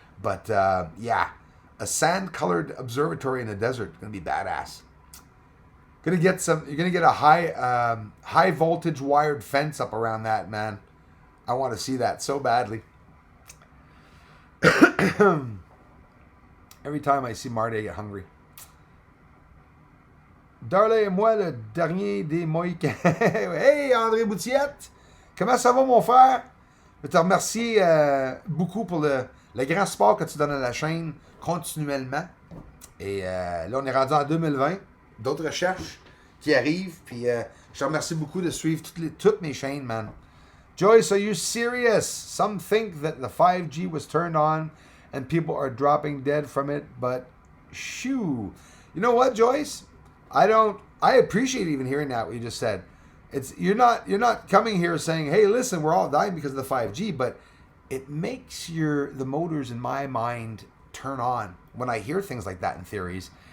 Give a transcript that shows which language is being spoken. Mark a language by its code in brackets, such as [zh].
[en] But yeah, a sand-colored observatory in the desert, gonna be badass. You're gonna get a high voltage wired fence up around that, man. I want to see that so badly. Every time I see Marty, I get hungry. [fr] Darley et moi, le dernier des Mohicans. Hey, André Boutillette! Comment ça va, mon frère? Je te remercie beaucoup pour le grand support que tu donnes à la chaîne continuellement. Et là, on est rendu en 2020. D'autres recherches qui arrivent. Puis je te remercie beaucoup de suivre toutes mes chaînes, man. [en] Joyce, are you serious? Some think that the 5G was turned on and people are dropping dead from it, but shoo. You know what, Joyce? I appreciate even hearing that, what you just said. You're not coming here saying, hey, listen, we're all dying because of the 5G, but it makes the motors in my mind turn on when I hear things like that in theories.